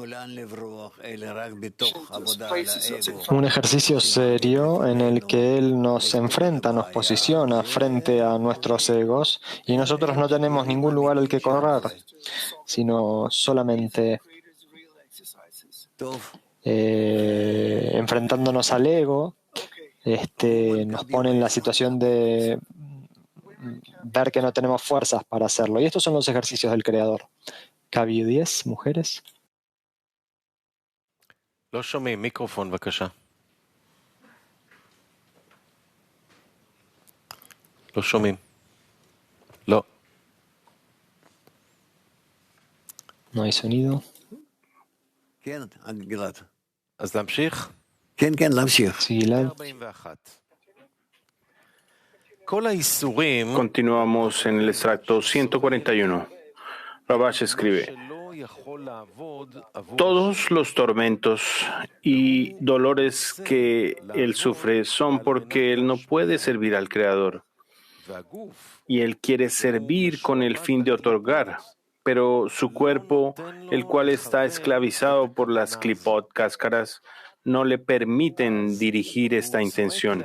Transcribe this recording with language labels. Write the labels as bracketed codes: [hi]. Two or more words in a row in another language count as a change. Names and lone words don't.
[es] Un ejercicio serio en el que Él nos enfrenta, nos posiciona frente a nuestros egos y nosotros no tenemos ningún lugar al que correr, sino solamente enfrentándonos al ego, nos pone en la situación de ver que no tenemos fuerzas para hacerlo. Y estos son los ejercicios del Creador. Cabio 10, mujeres. [he] לא שומעים, מיקרופון בבקשה. לא שומעים. לא. [es] No hay sonido. [he] אז להמשיך? כן, להמשיך. [es] Sí, Gilad. [he] 41. כל האיסורים [es] Continuamos en el extracto 141. Rabash escribe: todos los tormentos y dolores que él sufre son porque él no puede servir al Creador. Y él quiere servir con el fin de otorgar, pero su cuerpo, el cual está esclavizado por las clipot, cáscaras, no le permiten dirigir esta intención.